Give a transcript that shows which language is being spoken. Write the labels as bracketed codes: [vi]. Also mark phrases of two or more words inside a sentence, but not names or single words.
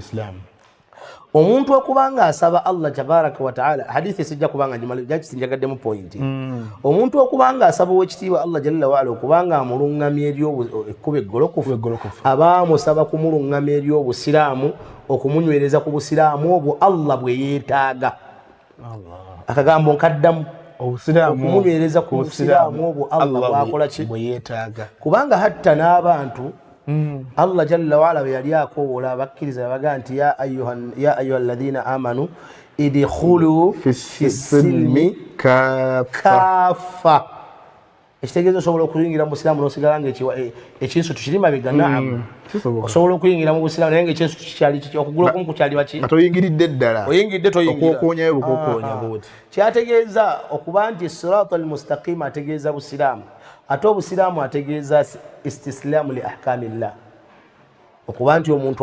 [lg] omuntu okubanga asaba Allah [ar] تبارك وتعالى [lg] hadithi sijja kubanga njagaddemu point omuntu okubanga asaba owekitiibwa Allah [ar] جل وعلا [lg] okubanga amulungamya ekkubo eggolokofu abaamusaba kumulungamya eri obusiraamu okumunywereza ku busiraamu obwo Allah bwe yeetaaga akagambo nkaddamu okumunywereza ku busiraamu obwo Allah bwakola ki bwe yeetaaga kubanga hatta n'abantu Allah [ar] جل وعلا [lg] yali akoowola abakkiriza baga nti [ar] يا أيها الذين آمنوا ادخلوا في السلم كافة [lg] ekitegeeza osobola okuyingira mu busiraamu n'osigala nga ekinsu tukiri mabega naam osobola okuyingira mu busiraamu naye nga ekinsu kikyali okugula okumu kukyali baki nga toyingiridde ddala oyingiridde toyingira okwokoonyayo bukokoonya bwoti kyategeeza okuba nti [ar] الصراط المستقيم [lg] ategeeza busiraamu ate obusiraamu ategeeza [ar] استسلام لأحكام الله [lg] okuba nti omuntu